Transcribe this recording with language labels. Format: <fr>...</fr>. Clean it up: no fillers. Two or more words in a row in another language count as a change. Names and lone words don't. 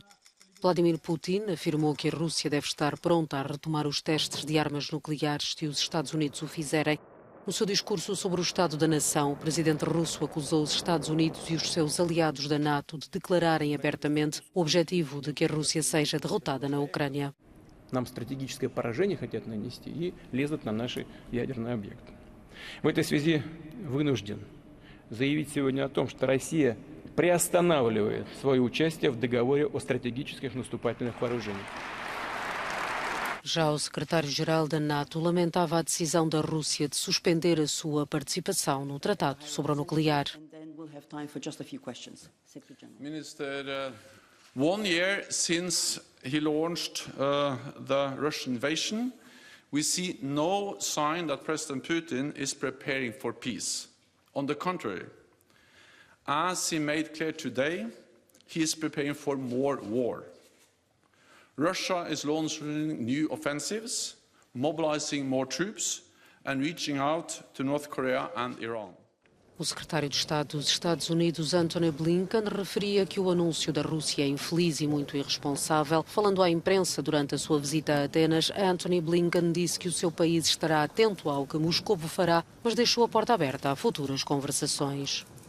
<pt>Vladimir Putin afirmou que a Rússia deve estar pronta a retomar os testes de armas nucleares se os Estados Unidos o fizerem. No seu discurso sobre o Estado da Nação, o presidente russo acusou os Estados Unidos e os seus aliados da NATO de declararem abertamente o objetivo de que a Rússia seja derrotada na Ucrânia.</pt> <ru>Нам стратегическое поражение хотят нанести и лезут на наши ядерные объекты. В этой связи вынужден заявить сегодня о том, что Россия приостанавливает свое участие в договоре о стратегических наступательных вооружениях.</ru> <pt>Já o secretário-geral da NATO lamentava a decisão da Rússia de suspender a sua participação no tratado sobre o nuclear.</pt> <en>Minister, 1 year since he launched the Russian invasion, we see no sign that President Putin is preparing for peace. On the contrary, as he made clear today, he is preparing for more war. Russia is launching new offensives, mobilizing more troops, and reaching out to North Korea and Iran.</en> <pt>O secretário de Estado dos Estados Unidos, Antony Blinken, referia que o anúncio da Rússia é infeliz e muito irresponsável. Falando à imprensa durante a sua visita a Atenas, Antony Blinken disse que o seu país estará atento ao que Moscou fará, mas deixou a porta aberta a futuras conversações.</pt>